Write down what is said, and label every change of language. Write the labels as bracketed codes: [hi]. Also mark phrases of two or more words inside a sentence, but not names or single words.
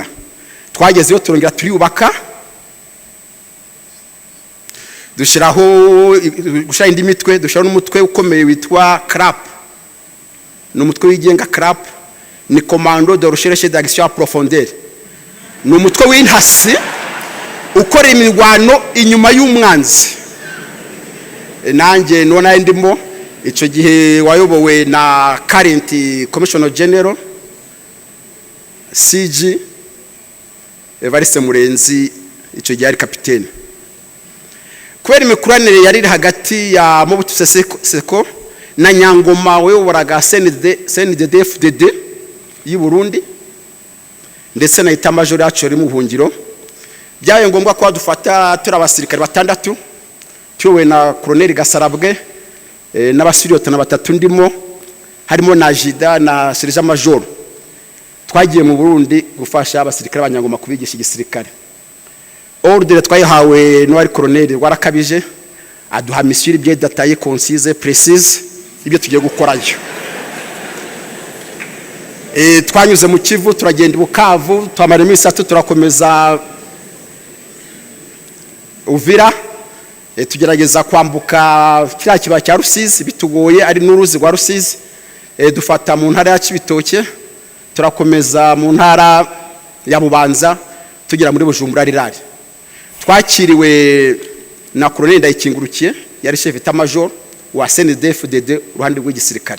[rw] Twageze yo turongera turiyubaka dushiraho gushira indi mitwe dushira n'umutwe ukomeye witwa CRAP n'umutwe wigenga CRAP ni Commando de Recherche d'Action à Profondeur. N'umutwe w'intasi ukora imirwano inyuma y'umwanzi. Nanjye nona ndimo ico gihe wayobowe na [en] current Commissioner General [rw] CG Evariste Murenzi ico gihe ari capitaine. Kubera imikuranire yari hagati ya Mobutu Seko na Nyangoma weyoboraga CNDD-FDD y'u Burundi ndetse na itamajoro yacu ari mu buhungiro byaye ngombwa ko dufata turi abasirikare batandatu tuwe na Colonel Gasarabwe n'abasiriyota na batatu ndimo harimo na jida na serija majoro twagiye mu Burundi gufasha abasirikare b'abanyangoma kubigisha igisirikare. Ordre twayihawe n'uwari colonel warakabije aduha [fr] mission bien détaillée concise précise [rw] ibyo tugiye gukorayo. Twanyuze mu Kivu turagenda Bukavu twamara iminsi 3 turakomeza Uvira tugerageza kwambuka kiriya kiba cya Rusizi bitugoye ari n'uruzi rwa Rusizi dufata mu ntara ya Cibitoke turakomeza mu ntara ya Bubanza tugera muri Bujumbura rirari. Twakiriwe na Colonel Ndayikingurukiye yari [fr] chef d'état major [rw] wa CNDD-FDD ruhande rw'igisirikare.